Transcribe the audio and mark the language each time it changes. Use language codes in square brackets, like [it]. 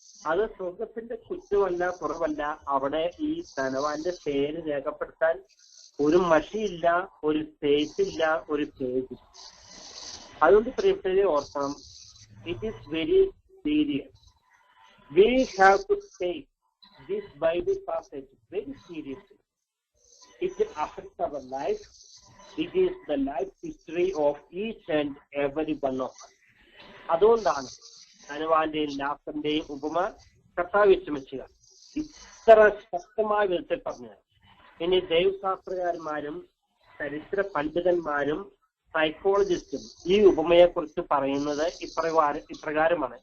[ml] അത് സ്വർഗത്തിന്റെ കുറ്റമല്ല, കുറവല്ല. അവിടെ ഈ ധനവാന്റെ പേര് രേഖപ്പെടുത്താൻ ഒരു മഷിയില്ല, ഒരു പേജില്ല, ഒരു പേജ്. അതുകൊണ്ട് പ്രിയപ്പെട്ടവരെ ഓർക്കണം, [en] It is very serious. We have to take this Bible passage very seriously. It affects our life. It is the life history of each and every one of us. [ml] അതുകൊണ്ടാണ് ധനവാന്റെയും ലാസറിന്റെയും ഉപമ കർത്താവ് വിശ്രമിക്കുക ഇത്ര ശക്തമായ വിധത്തിൽ പറഞ്ഞത്. ഇനി ദൈവശാസ്ത്രകാരന്മാരും ചരിത്ര പണ്ഡിതന്മാരും സൈക്കോളജിസ്റ്റും ഈ ഉപമയെക്കുറിച്ച് പറയുന്നത് ഇപ്രകാരമാണ്.